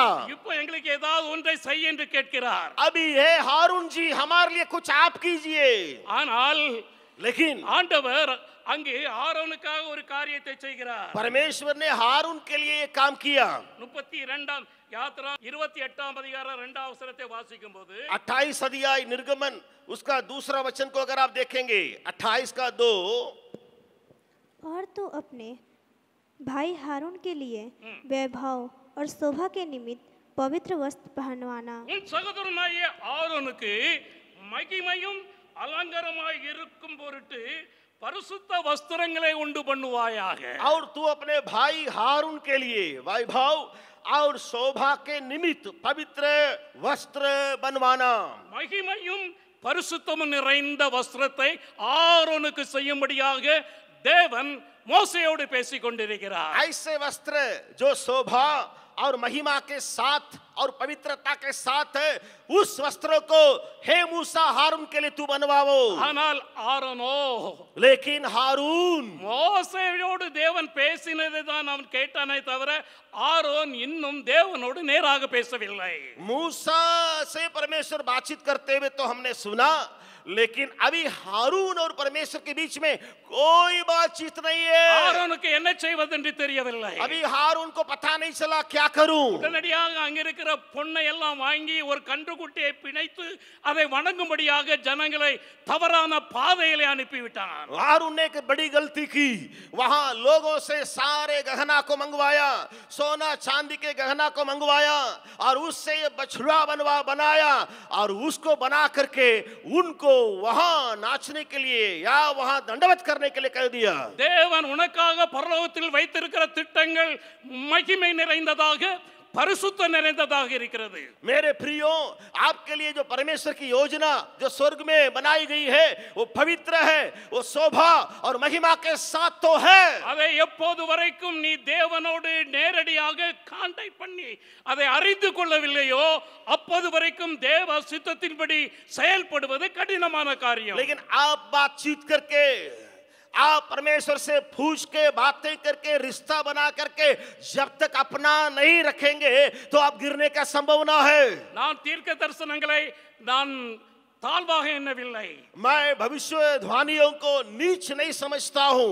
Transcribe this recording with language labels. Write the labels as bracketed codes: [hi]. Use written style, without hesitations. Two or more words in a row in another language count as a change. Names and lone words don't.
[ta] இப்போ எங்களுக்கு ஏதாவது ஒன்றை செய் என்று கேட்கிறார். [hi] अभी है हारून जी हमारे लिए कुछ आप कीजिए। [ta] ஆனால் [hi] लेकिन [ta] ஆண்டவர் அங்கே ஆரோனுக்காக ஒரு காரியத்தை செய்கிறார். [hi] परमेश्वर ने हारून के लिए एक काम किया। [ta] 32 யாத்ரா 28 அதிகாரம் 2 வசனத்தை வாசிக்கும் போது, [hi] 28 अध्याय निर्गमन उसका दूसरा वचन को अगर आप देखेंगे 28 का 2, और तू अपने भाई हारून के लिए वैभव और शोभा के निमित्त पवित्र वस्त्र पहनवाना। [ta] உன் சகோதரனாகிய ஆரோனுக்கு மகிமையும் அலங்காரமாய் இருக்கும் பொருட்டு பரிசுத்த வஸ்திரங்களை உண்டு பண்ணுவாயாக. [hi] और तू अपने भाई हारून के लिए वैभव और शोभा के निमित्त पवित्र वस्त्र बनवाना। [ta] மகிமையும் பரிசுத்தமும் நிறைந்த வஸ்திரத்தை ஆரோனுக்கு செய்யும்படியாக தேவன் மோசேயோடு பேசிக் கொண்டிருக்கிறார். [hi] ऐसे वस्त्र जो शोभा और महिमा के साथ और पवित्रता के साथ है, उस वस्त्रों को हे मूसा हारून के लिए तू बनवाओ. [ta] ஆனால் ஆரோனோ, [hi] लेकिन हारून, [ta] மோசேயோடு தேவன் பேசினதை தான் அவன் கேட்டானே தவிர ஆரோன் இன்னும் தேவனோடு நேராக பேசவில்லை. [hi] मूसा से परमेश्वर बातचीत करते हुए तो हमने सुना, लेकिन अभी हारून और परमेश्वर के बीच में कोई बातचीत नहीं है. [ta] ஆரோனுக்கு என்ன செய்வதென்று தெரியவில்லை. [hi] अभी हारून को पता नहीं चला क्या करूं. [ta] உடனடியாக அங்க இருக்கிற பொன்னை எல்லாம் வாங்கி ஒரு கன்றுக்குட்டியை பிணைத்து அதை வணங்கும்படியாக ஜனங்களை தவறான பாதையிலே அனுப்பிவிட்டான். [hi] हारून ने एक बड़ी गलती की. वहां लोगों से सारे गहना को मंगवाया, सोना चांदी के गहना को मंगवाया और उससे ये बछड़ा बनाया और उसको बना करके उनको वहां नाचने के लिए या वहां दंडवत करने के लिए कह दिया. [ta] தேவன் உனக்காக பரலோகத்தில் வைத்திருக்கிற திட்டங்கள் மகிமை நிறைந்ததாக பரிசுத்த நிறைந்ததாக இருக்கிறது. [hi] मेरे प्रियो, आपके लिए जो परमेश्वर की योजना जो स्वर्ग में बनाई गई है वो पवित्र है, वो शोभा और महिमा के साथ तो है. [ta] அதை எப்போது வரைக்கும் நீ தேவனோடு நேரடியாக கான்டாக்ட் பண்ணி அதை அறிந்து கொள்ளவில்லையோ அப்போது வரைக்கும் தேவ சித்தத்தின்படி செயல்படுவது கடினமான காரியம். [hi] लेकिन आप बातचीत करके, आप परमेश्वर से पूछ के बातें करके रिश्ता बना करके जब तक अपना नहीं रखेंगे तो आप गिरने का संभावना है. [ta] நான் தீர்க்க தரிசனங்களை நான் தாழ்வாக எண்ணவில்லை. [hi] मैं भविष्यवाणियों को नीच नहीं समझता हूं,